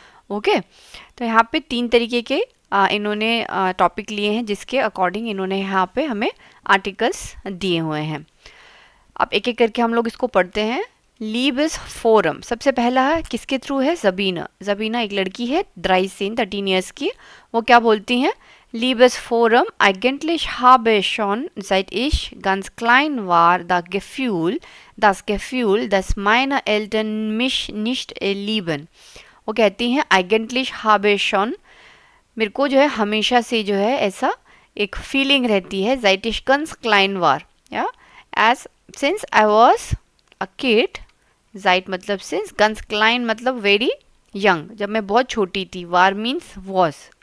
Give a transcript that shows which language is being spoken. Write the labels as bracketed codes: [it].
[hi] Okay, तो यहाँ पे 3 तरीके के इन्होंने टॉपिक लिए हैं जिसके अकॉर्डिंग इन्होंने यहाँ पे हमें आर्टिकल्स दिए हुए हैं। अब एक एक करके हम लोग इसको पढ़ते हैं। लीबस फोरम सबसे पहला है, किसके थ्रू है, जबीना एक लड़की है 13 ईयर्स की। वो क्या बोलती हैं, [de] Liebes Forum, eigentlich habe ich schon seit ich ganz klein war das Gefühl, dass meine Eltern mich nicht lieben। [hi] वो कहती हैं [de] eigentlich habe ich schon, [hi] मेरे को जो है हमेशा से जो है ऐसा एक फीलिंग रहती है, [de] seit ich ganz klein war, [hi] या [en] as since I was a kid, [hi] seit मतलब since, ganz klein मतलब [en] very young, [hi] जब मैं बहुत छोटी थी, [en] war means was,